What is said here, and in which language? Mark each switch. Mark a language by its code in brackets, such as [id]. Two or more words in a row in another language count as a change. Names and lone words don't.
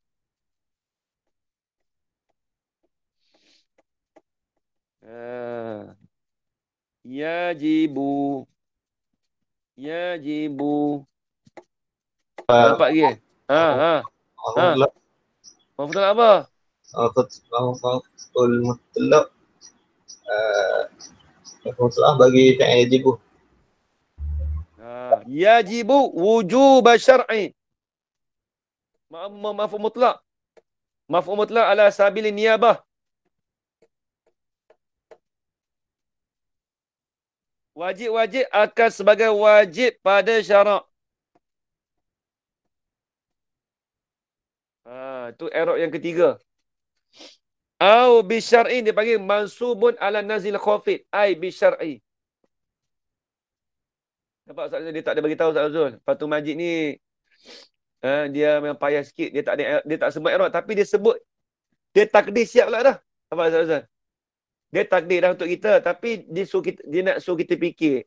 [ms] Yajibu. Nampak lagi? Maf'ul apa? [ar] مفعول مطلق. [ms] Maf'ul bagi fi'il yajibu. [ar] يجب وجوب شرعي. مفعول مطلق. مفعول مطلق على سبيل النيابة. [ms] Wajib-wajib akan sebagai wajib pada syarak. Itu i'rab yang ketiga. [ar] أو بشرعي [ms] dia panggil [ar] منصوب على نزع الخافض. أي بشرعي. [ms] Nampak Ustaz Azul? Dia tak ada bagi tahu Ustaz Azul. Fatul Majid ni dia memang payah sikit. Dia tak sebut i'rab tapi dia sebut. Dia takdir siap lah dah. Nampak Ustaz Azul? Dia takdir dah untuk kita tapi dia nak suruh kita fikir.